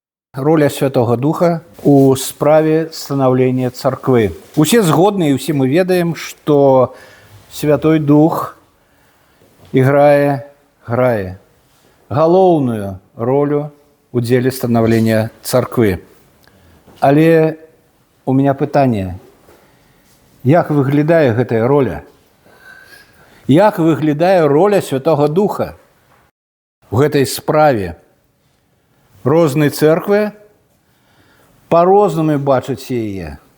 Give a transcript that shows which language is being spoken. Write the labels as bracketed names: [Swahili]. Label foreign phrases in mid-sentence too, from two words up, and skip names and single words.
[Belarusian] Роля [Russian] Святого Духа [Belarusian] у справе [Russian] становления церкви. [Belarusian] Усе згодны, і ўсе мы ведаем, што Святой Дух грае галоўную ролю у дзеле [Russian] становления церкви. [Belarusian] Але [Russian] у меня [Belarusian] пытанне, як выглядае гэтая роля? Як выглядае роля [Russian] Святого Духа в [Belarusian] гэтай справе? Розныя церквы по-рознаму бачаць яе.